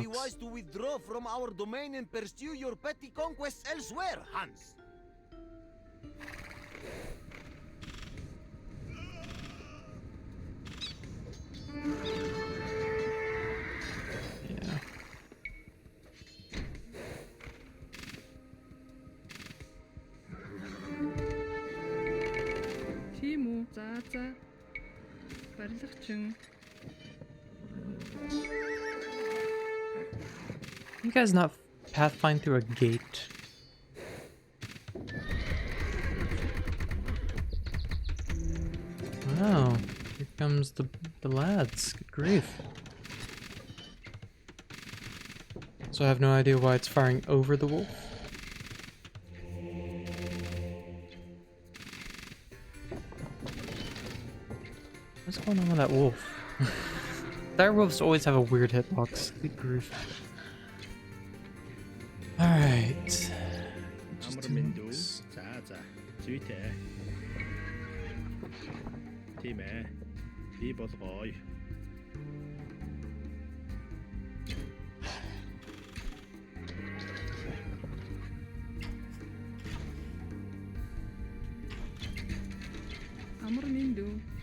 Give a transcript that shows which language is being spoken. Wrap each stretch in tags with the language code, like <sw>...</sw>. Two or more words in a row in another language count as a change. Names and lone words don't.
<en>docks. wise to withdraw from our domain and pursue your petty conquests elsewhere, Hans. Yeah.</en> <mn>Тийм үү. За. Барилгачин.</mn> <en>You guys not pathfind through a gate? Wow, here comes the lads. Good grief. So I have no idea why it's firing over the wolf. What's going on with that wolf? Dire wolves always have a weird hitbox. Good grief. Alright.</en> <mn>Амар мэндүү. За. Зүйтэй. Тийм ээ. Би болгоё. Амар мэндүү.</mn>